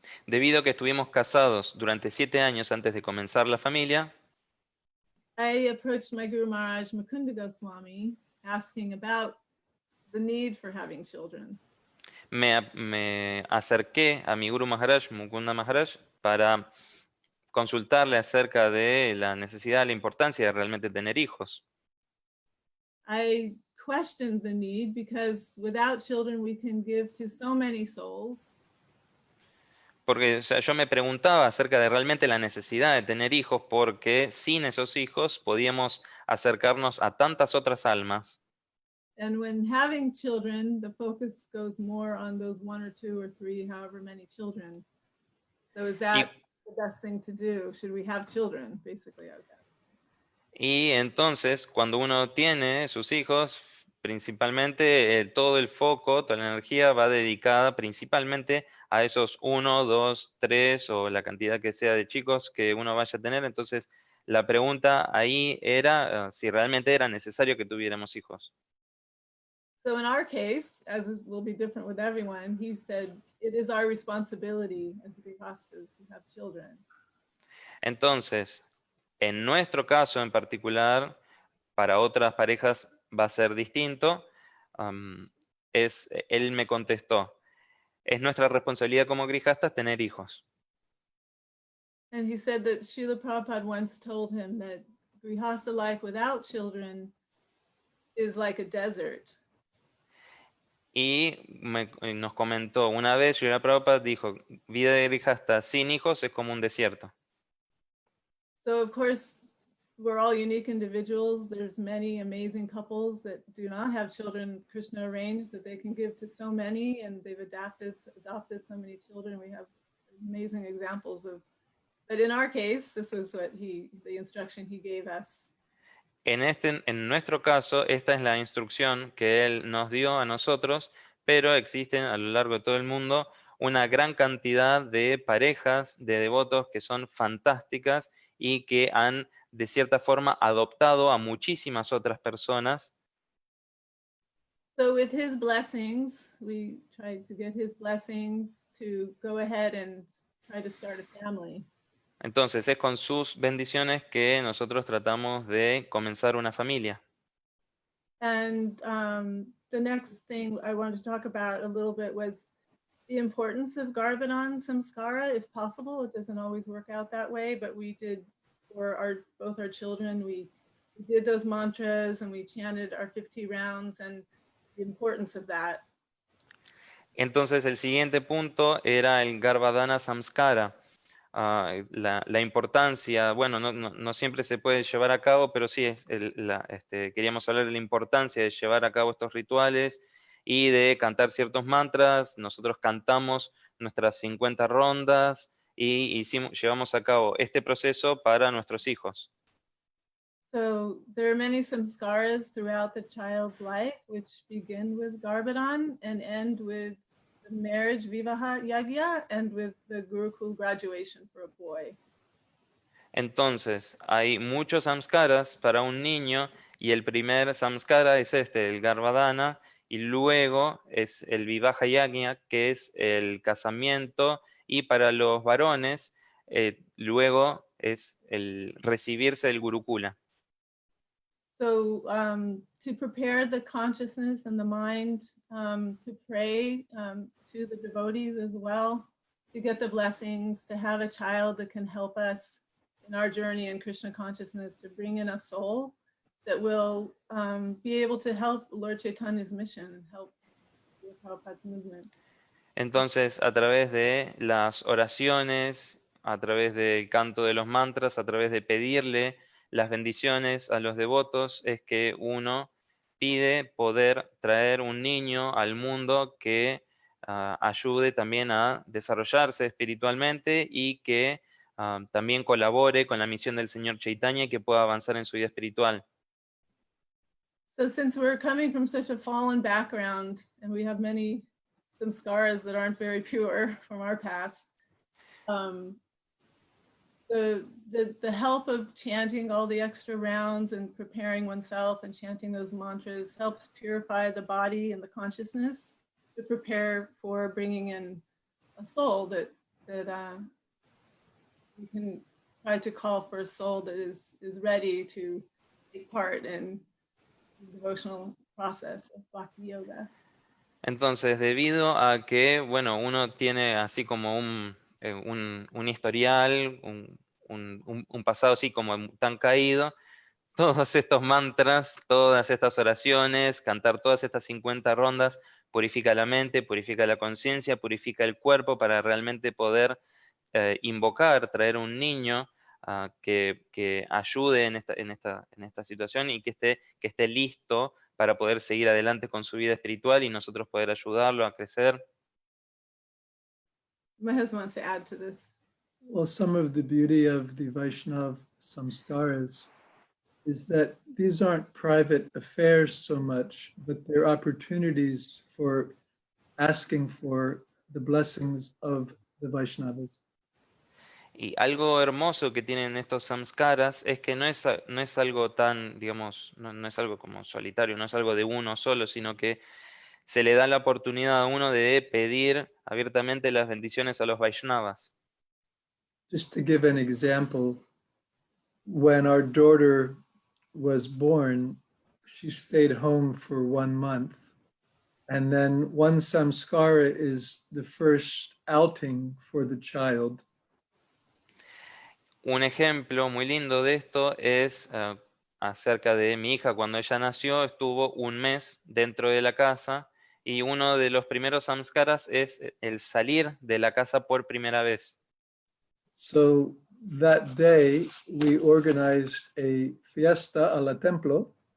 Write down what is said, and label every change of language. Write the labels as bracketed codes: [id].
[es] Debido a que estuvimos casados durante 7 años antes de comenzar la familia, [en] I approached my Guru Maharaj Mukunda Goswami asking about the need for having children. [es] me acerqué a mi Guru Maharaj, Mukunda Maharaj, para consultarle acerca de la necesidad, la importancia de realmente tener hijos. [en] I questioned the need because without children we can give to so many souls. [es] Porque o sea, yo me preguntaba acerca de realmente la necesidad de tener hijos, porque sin esos hijos podíamos acercarnos a tantas otras almas. [en] And when having children, the focus goes more on those 1 or 2 or 3, however many children. So is [es] Y, [en] that the best thing to do? Should we have children? Basically, I was asking. [es] y entonces, cuando uno tiene sus hijos, principalmente todo el foco, toda la energía va dedicada principalmente a esos 1, 2, 3 o la cantidad que sea de chicos que uno vaya a tener. Entonces, la pregunta ahí era si realmente era necesario que tuviéramos hijos. [en] So in our case, as will be different with everyone, he said it is our responsibility as grihastas to have children. [es] Entonces, en nuestro caso en particular, para otras parejas va a ser distinto. Él me contestó, es nuestra responsabilidad como grijastas tener hijos. [en] And he said that Srila Prabhupada once told him that grihasta life without children is like a desert. [es] Y nos comentó una vez, Srila Prabhupada dijo, vida de grijasta sin hijos es como un desierto. [en] So of course, we're all unique individuals. There's many amazing couples that do not have children. Krishna arranged that they can give to so many, and they've adopted so many children. We have amazing examples of. But in our case, this is what the instruction he gave us. [es] En nuestro caso, esta es la instrucción que él nos dio a nosotros, pero existen a lo largo de todo el mundo una gran cantidad de parejas de devotos que son fantásticas y que han, de cierta forma, adoptado a muchísimas otras personas. [en] So with his blessings, we tried to get his blessings to go ahead and try to start a family. [es] Entonces, es con sus bendiciones que nosotros tratamos de comenzar una familia. [en] And the next thing I wanted to talk about a little bit was the importance of Garbhadan Samskara, if possible. It doesn't always work out that way, but we did for both our children, we did those mantras and we chanted our 50 rounds and the importance of that. [es] Entonces, el siguiente punto era el Garbhadana Samskara. La importancia, bueno, no siempre se puede llevar a cabo, pero sí queríamos hablar de la importancia de llevar a cabo estos rituales y de cantar ciertos mantras. Nosotros cantamos nuestras 50 rondas y llevamos a cabo este proceso para nuestros hijos. [en] So there are many samskaras throughout the child's life, which begin with Garbhadan and end with the marriage vivaha yagya and with the Gurukul graduation for a boy. [es] Entonces, hay muchos samskaras para un niño y el primer samskara es el Garbhadana, y luego es el Vivaha Yagya, que es el casamiento, y para los varones, luego es el recibirse del Gurukula. [en] So to prepare the consciousness and the mind to pray to the devotees as well, to get the blessings, to have a child that can help us in our journey in Krishna consciousness, to bring in a soul that will be able to help Lord Chaitanya's mission, help the Prabhupada's movement. [es] Entonces, a través de las oraciones, a través del canto de los mantras, a través de pedirle las bendiciones a los devotos, es que uno pide poder traer un niño al mundo que ayude también a desarrollarse espiritualmente y que también colabore con la misión del Señor Chaitanya y que pueda avanzar en su vida espiritual. [en] So since we're coming from such a fallen background and we have many samskaras that aren't very pure from our past, the help of chanting all the extra rounds and preparing oneself and chanting those mantras helps purify the body and the consciousness to prepare for bringing in a soul that we can try to call for a soul that is ready to take part in the devotional process of Bhakti Yoga. [es] Entonces, debido a que, bueno, uno tiene así como un historial, un pasado así como tan caído, todos estos mantras, todas estas oraciones, cantar todas estas 50 rondas, purifica la mente, purifica la conciencia, purifica el cuerpo para realmente poder invocar, traer un niño que ayude en esta situación y que esté listo para poder seguir adelante con su vida espiritual y nosotros poder ayudarlo a crecer. [en] My husband wants to add to this. Well, some of the beauty of the Vaishnav samskaras is that these aren't private affairs so much, but they're opportunities for asking for the blessings of the Vaishnavas. [es] Y algo hermoso que tienen estos samskaras es que no es algo tan, digamos, no es algo como solitario, no es algo de uno solo, sino que se le da la oportunidad a uno de pedir abiertamente las bendiciones a los Vaishnavas. [en] Just to give an example, when our daughter was born, she stayed home for 1 month. And then one samskara is the first outing for the child. [es] Un ejemplo muy lindo de esto es acerca de mi hija. Cuando ella nació, estuvo 1 mes dentro de la casa y uno de los primeros samskaras es el salir de la casa por primera vez. [en] So that day we organized a [es] fiesta a la templo